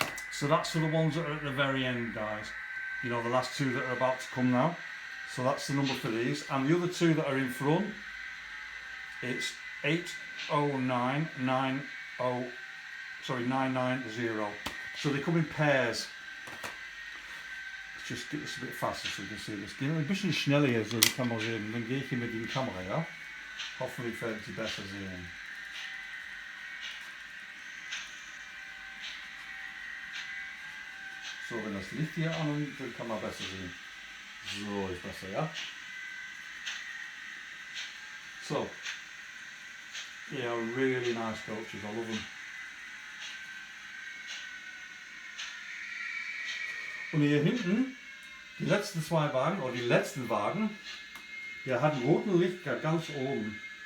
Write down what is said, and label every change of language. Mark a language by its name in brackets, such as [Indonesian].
[English] So that's for the ones that are at the very end, guys. You know, the last 2 that are about to come now. So that's the number for these. And the other 2 that are in front, it's 809909. 990. So they come in pairs. Let's just get this a bit faster so you can see this. [German] Gehen wir ein bisschen schneller hier, so die kann man sehen. Dann gehe ich hier mit der Kamera, ja. Hoffentlich werden Sie besser sehen. So, wenn das Licht hier an und dann kann man besser sehen. So, ist besser, ja. [English] So, yeah, really nice coaches. I love them. [German] Und hier hinten, die letzten 2 Wagen, oder die letzten Wagen, der hat ein roten Licht ganz oben.